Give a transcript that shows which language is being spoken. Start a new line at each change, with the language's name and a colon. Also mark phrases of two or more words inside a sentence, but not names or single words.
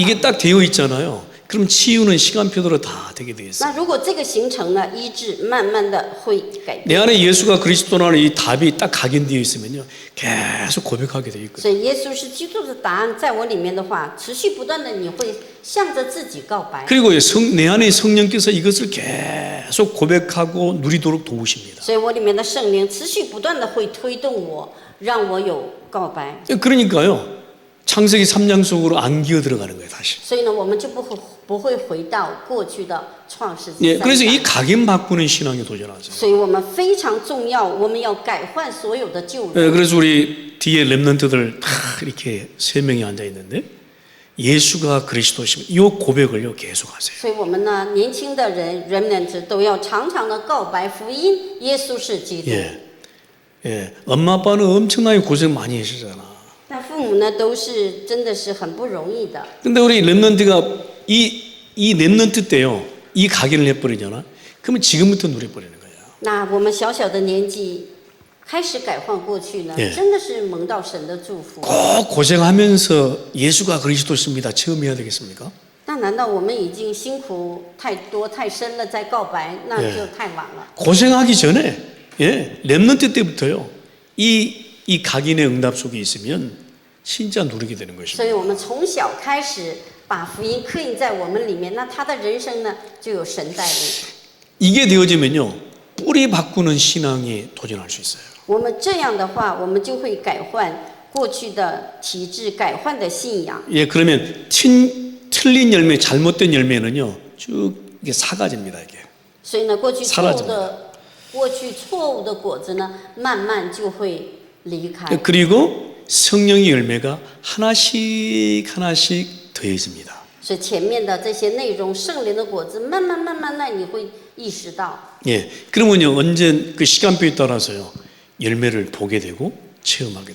Korean: 이게 딱 되어 있잖아요. 그럼 치유는 시간표대로 다 되게 되어 있어요.
Chinese: 那如果这个形成了医治，慢慢的会改变。
Korean: 내 안에 예수가 그리스도라는 이 답이 딱 각인되어 있으면요. 계속 고백하게 되어 있거든요.
Chinese: 所以耶稣是基督的答案在我里面的话，持续不断的你会向着自己告白。
Korean: 그리고 내 안에 성령께서 이것을 계속 고백하고 누리도록 도우십니다.
Chinese: 所以我里面的圣灵持续不断的会推动我，让我有告白。
Korean: 그러니까요. 창세기 3장 속으로 안 기어 들어가는 거예요, 다시.
Chinese: 所以呢，我们就不会回到过去的创世纪
Korean: 예,
Chinese: 3
Korean: 그래서 이
Chinese: 章。
Korean: 각인 바꾸는 신앙에 도전하세요.
Chinese: 所以我们非常重要，我们要改换所有的旧
Korean: 예,
Chinese: 人。
Korean: 그래서 우리 뒤에 랩런트들 다 이렇게 3명이 앉아 있는데 예수가 그리스도시면 이 고백을요 계속 하세요.
Chinese: 所以我们呢，年轻的人 remnant 都要常常的告白福音，耶稣是基督。
Korean: 예, 예, 엄마 아빠는 엄청나게 고생 많이 하시잖아.
Chinese: 那父母呢，都是真的是很不容易的。
Korean: 근데 우리 랩런트가 이 랩런트 때요 이 각인을 해버리잖아. 그러면 지금부터 누려버리는 거야.
Chinese: 那我们小小的年纪开始改换过去呢，
Korean: 예
Chinese: 真的是蒙到神的祝福。
Korean: 꼭 고생하면서 예수가 그리스도십니다. 체험해야 되겠습니까?
Chinese: 那难道我们已经辛苦太多太深了，在告白，那就太晚了。
Korean: 고생하기 전에 예, 랩런트 때부터요 이 각인의 응답 속에 있으면 진짜 누리게 되는
Chinese: 所
Korean: 것입니다.
Chinese: 以我们从小开始把福音刻印在我们里面，那他的人生呢就有神带领。
Korean: 이게 되어지면요 뿌리 바꾸는 신앙에 도전할 수 있어요.
Chinese: 我们这样的话，我们就会改换过去的体制，改换的信仰。
Korean: 예, 그러면 틀린 열매, 잘못된 열매는요 쭉 이게 사가집니다 이게.
Chinese: 所以呢，过去
Korean: 사라집니다.
Chinese: 错误的果子呢，慢慢就会离开。
Korean: 그리고 성령의 열매가 하나씩 더해집니다.
Chinese: 所以前面的这些内容，圣灵的果子，慢慢的，你会意识到。
Korean: 예, 그러면요 언제 그 시간표에 따라서요 열매를 보게 되고 체험하게